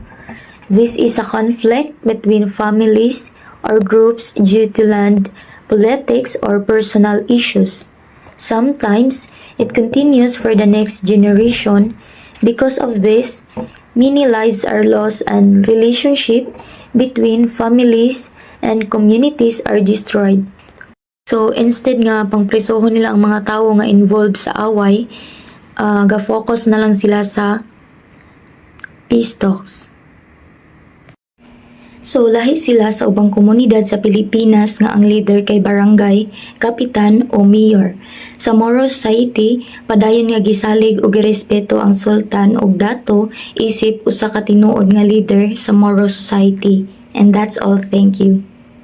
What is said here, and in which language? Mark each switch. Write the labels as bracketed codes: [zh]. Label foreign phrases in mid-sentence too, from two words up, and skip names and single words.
[en] This is a conflict between families or groups due to land, politics, or personal issues. Sometimes it continues for the next generation. Because of this, many lives are lost and relationships between families and communities are destroyed. So instead [ceb] nga pangpresohon nila ang mga tao nga involved sa away, ga-focus na lang sila sa [en] peace talks. [ceb] So lahi sila sa ubang komunidad sa Pilipinas nga ang leader kay barangay, kapitan o mayor. Sa [en] Moro society, [ceb] padayon nga gisalig og girespeto ang sultan ug dato isip usa ka tinuod nga leader sa [en] Moro society. And that's all. Thank you.